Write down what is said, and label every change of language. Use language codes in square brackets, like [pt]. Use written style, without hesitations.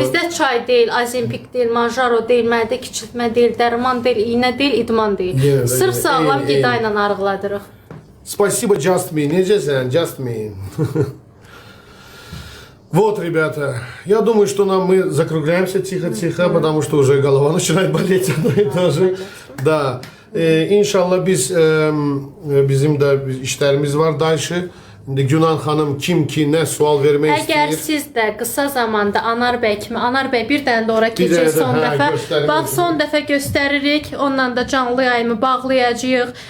[az] Bizdə çay deyil, Azempik deyil, Manjaro deyil, mədə kiçiltmə deyil, dərman deyil, iynə deyil, idman deyil. Sırf sağlam qida ilə arıqladırıq. [ru] Спасибо, Just Me. [az] Necəsən, Just Me? [ru] Вот, ребята, я думаю, что мы закругляемся тихо-тихо, потому что уже голова начинает болеть одно и то же. Да. [az] İnşallah bizim də işlərimiz var dayışı. İndi Günan xanım kim ki nə sual vermək istəyir. Əgər siz də qısa zamanda Anar bəy kimi, Anar bəy bir dənə də ora keçir son dəfə. Bax, son dəfə göstəririk, onunla da canlı yayımı bağlayacağıq.